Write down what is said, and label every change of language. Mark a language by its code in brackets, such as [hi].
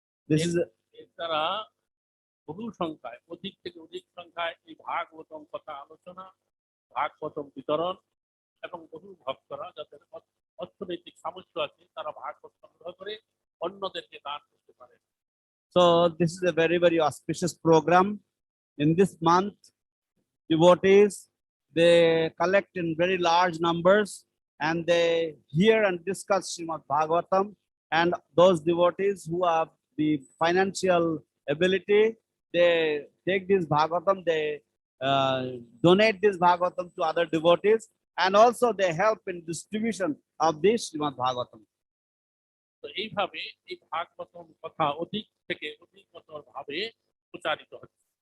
[en] This is [bn] এর দ্বারা বহু সংখ্যায়, অধিক থেকে অধিক সংখ্যায় এই ভাগবতম কথা আলোচনা, ভাগবতম বিতরণ এবং বহু ভক্তরা যাদের অর্থনৈতিক সামর্থ্য আছে তারা ভাগবত সংগ্রহ করে অন্যদেরকে দান করতে পারে। [en] So this is a very, very auspicious program. In this month, devotees, they collect in very large numbers and they hear and discuss Srimad Bhagavatam, and those devotees who have the financial ability, they take this Bhagavatam, they donate this Bhagavatam to other devotees, and also they help in distribution of this Srimad Bhagavatam. [bn] তো এইভাবে এই ভাগবতম কথা অধিক থেকে অধিকতর ভাবে প্রচারিত হচ্ছে।